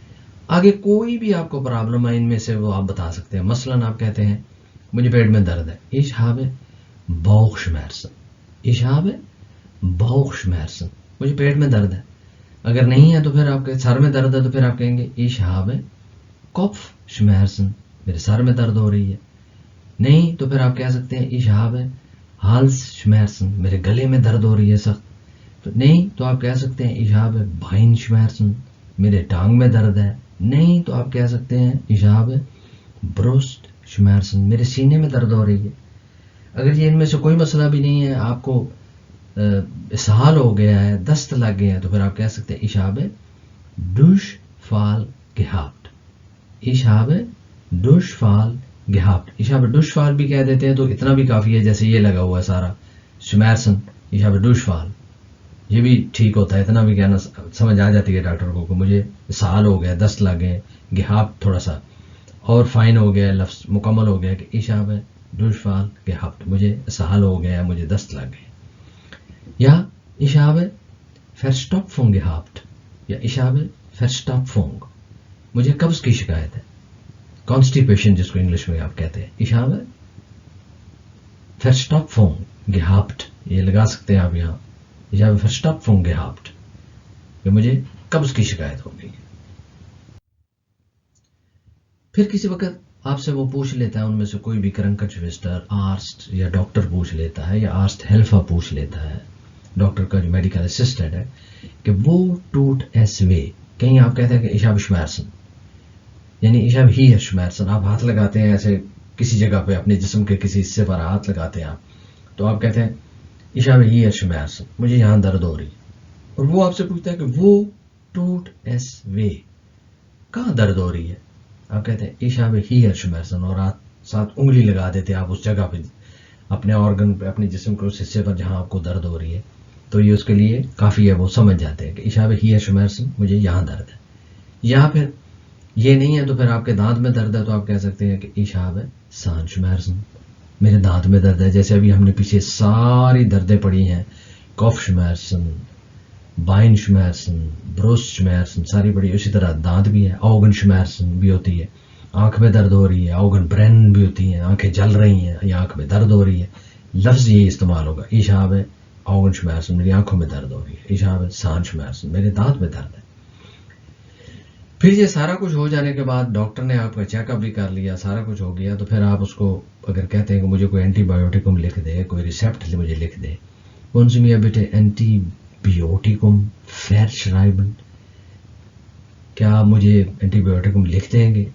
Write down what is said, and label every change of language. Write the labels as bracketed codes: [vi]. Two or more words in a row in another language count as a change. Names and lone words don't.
[ur] آگے کوئی بھی آپ کو پرابلم ہے ان میں سے وہ آپ بتا سکتے ہیں. مثلاً آپ کہتے ہیں مجھے پیٹ میں درد ہے, [de] Ich hab Bauchschmerzen, Ich hab Bauchschmerzen, [ur] مجھے پیٹ میں درد ہے. اگر نہیں ہے تو پھر آپ کے سر میں درد ہے تو پھر آپ کہیں گے [de] Ich hab Kopfschmerzen, [ur] میرے سر میں درد ہو رہی ہے. نہیں تو پھر آپ کہہ سکتے ہیں [de] ich habe Hals schmerzen, [ur] میرے گلے میں درد ہو رہی ہے سخت. تو نہیں تو آپ کہہ سکتے ہیں [de] ich habe Bein schmerzen, [ur] میرے ٹانگ میں درد ہے. نہیں تو آپ کہہ سکتے ہیں [de] ich habe Brust schmerzen, [ur] میرے سینے میں درد ہو رہی ہے. اگر یہ ان میں سے کوئی مسئلہ بھی نہیں ہے, آپ کو اسہال ہو گیا ہے, دست لگ گئے ہیں, تو پھر آپ کہہ سکتے ہیں [de] ich habe Durchfall gehabt, ich habe Durchfall gehabt. ich habe Durchfall [ur] بھی کہہ دیتے ہیں تو اتنا بھی کافی ہے, جیسے یہ لگا ہوا ہے سارا Schmerzen, [de] ich habe Durchfall, [ur] یہ بھی ٹھیک ہوتا ہے, اتنا بھی کہنا سمجھ آ جاتی ہے ڈاکٹر کو کہ مجھے اسہال ہو گیا, دست لگ گئے. gehabt تھوڑا سا اور فائن ہو گیا, لفظ مکمل ہو گیا کہ [de] ich habe Durchfall gehabt, [ur] مجھے اسہال ہو گیا, مجھے دست لگ گئے. [de] یا ich habe Verstopfung gehabt, یا ich habe Verstopfung, [ur] مجھے قبض کی شکایت ہے, کانسٹیپیشن جس کو انگلش میں آپ کہتے ہیں. [de] ich habe Verstopfung gehabt, [ur] یہ لگا سکتے ہیں آپ یہاں, [de] ich habe Verstopfung gehabt, [ur] کہ مجھے قبض کی شکایت ہو گئی. پھر کسی وقت آپ سے وہ پوچھ لیتا ہے ان میں سے کوئی بھی کرنکنشویسٹر, آرسٹ یا ڈاکٹر پوچھ لیتا ہے, یا آرسٹ ہیلفا پوچھ لیتا ہے, ڈاکٹر کا جو [en] medical assistant [ur] ہے, کہ [de] Wo tut es weh, [ur] کہیں آپ کہتے ہیں کہ [de] ich habe Schmerzen, [ur] یعنی [de] ich habe hier Schmerzen, [ur] آپ ہاتھ لگاتے ہیں ایسے کسی جگہ پہ, اپنے جسم کے کسی حصے پر ہاتھ لگاتے ہیں آپ, تو آپ کہتے ہیں [de] ich habe hier Schmerzen, [ur] مجھے یہاں درد ہو رہی ہے. اور وہ آپ سے پوچھتا ہے کہ [de] Wo tut es weh, [ur] کہاں درد ہو رہی ہے, آپ کہتے ہیں [de] ich habe hier Schmerzen, [ur] اور ساتھ انگلی لگا دیتے آپ اس جگہ پہ, اپنے آرگن پہ, اپنے جسم کے اس حصے پر جہاں آپ کو درد ہو رہی ہے. تو یہ اس کے لیے کافی ہے, وہ سمجھ جاتے ہیں کہ [de] ich habe hier Schmerzen, [ur] مجھے یہاں درد ہے. یا پھر یہ نہیں ہے تو پھر آپ کے دانت میں درد ہے, تو آپ کہہ سکتے ہیں کہ [de] ich habe Zahnschmerzen, [ur] میرے دانت میں درد ہے. جیسے ابھی ہم نے پیچھے ساری دردیں پڑھی ہیں, [de] Kopfschmerzen, Beinschmerzen, Brustschmerzen, [ur] ساری پڑھی. اسی طرح دانت بھی ہے, Augenschmerzen بھی ہوتی ہے, آنکھ میں درد ہو رہی ہے, Augenbrennen بھی ہوتی ہیں, آنکھیں جل رہی ہیں یا آنکھ میں درد ہو رہی ہے. لفظ یہ استعمال ہوگا [de] ich habe Augenschmerzen, [ur] میری آنکھوں میں درد ہو رہی ہے, [de] ich habe Zahnschmerzen, [ur] میرے دانت میں درد ہے. پھر یہ سارا کچھ ہو جانے کے بعد ڈاکٹر نے آپ کا [en] check up [ur] بھی کر لیا, سارا کچھ ہو گیا, تو پھر آپ اس کو اگر کہتے ہیں کہ مجھے کوئی اینٹی بایوٹکم لکھ دے, کوئی ریسیپٹ مجھے لکھ دے, [de] Können Sie mir bitte Antibiotikum verschreiben, [ur] کیا آپ مجھے اینٹی بایوٹکم لکھ دیں گے؟